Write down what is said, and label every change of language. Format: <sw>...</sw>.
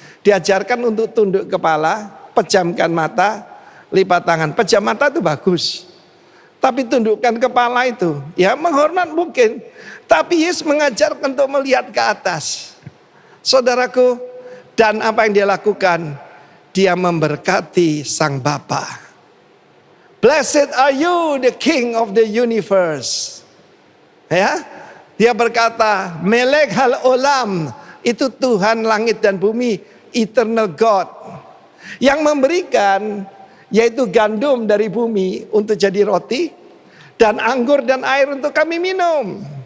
<id>Diajarkan untuk tunduk kepala, pejamkan mata, lipat tangan. Pejam mata itu bagus, tapi tundukkan kepala itu, ya menghormat mungkin. Tapi Yesus mengajarkan untuk melihat ke atas. Saudaraku, dan apa yang dia lakukan? Dia memberkati sang Bapa.</id> <en>Blessed are you, the King of the universe.</en> <id>Ya, dia berkata,</id> <he>Melek hal olam,</he> <id>itu Tuhan langit dan bumi,</id> <en>eternal God,</en> <id>yang memberikan yaitu gandum dari bumi untuk jadi roti, dan anggur dan air untuk kami minum.</id>